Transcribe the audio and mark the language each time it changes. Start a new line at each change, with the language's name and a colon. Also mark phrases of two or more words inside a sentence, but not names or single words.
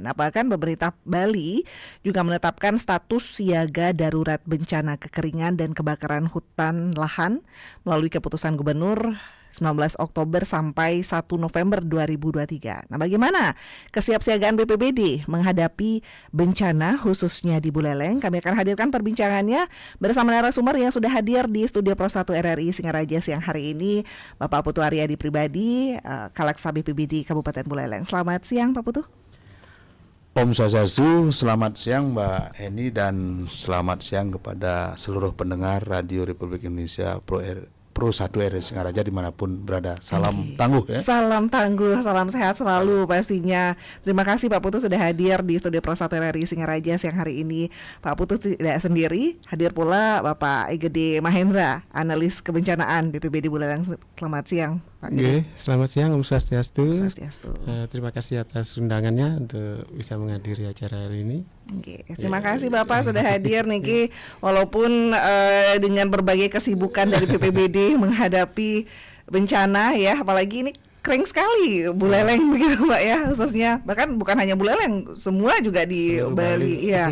Indonesian: Nah, bahkan pemerintah Bali juga menetapkan status siaga darurat bencana kekeringan dan kebakaran hutan lahan melalui keputusan Gubernur 19 Oktober sampai 1 November 2023. Nah, bagaimana kesiapsiagaan BPBD menghadapi bencana khususnya di Buleleng? Kami akan hadirkan perbincangannya bersama narasumber yang sudah hadir di studio Pro 1 RRI Singaraja siang hari ini, Bapak Putu Aryadi Pribadi, Kalaksa BPBD Kabupaten Buleleng. Selamat siang Pak Putu.
Balinese: Om Swastiastu,
Indonesian: selamat siang Mbak Eni dan selamat siang kepada seluruh pendengar Radio Republik Indonesia Pro 1 RRI Singaraja dimanapun berada. Salam tangguh ya. Salam tangguh, salam sehat selalu pastinya. Terima kasih Pak Putu sudah hadir di studio Pro 1 RRI Singaraja siang hari ini. Pak Putu tidak sendiri, hadir pula Bapak Igede Mahendra, analis kebencanaan BPBD Buleleng. Selamat siang Pak Igede. Selamat siang
Balinese: Om Swastiastu.
Indonesian: Terima kasih atas undangannya untuk bisa menghadiri acara hari ini. Terima kasih Bapak sudah hadir Niki, walaupun dengan berbagai kesibukan dari BPBD menghadapi bencana ya, apalagi ini kering sekali Buleleng begitu Pak ya, khususnya bahkan bukan hanya Buleleng, semua juga di Bali ya.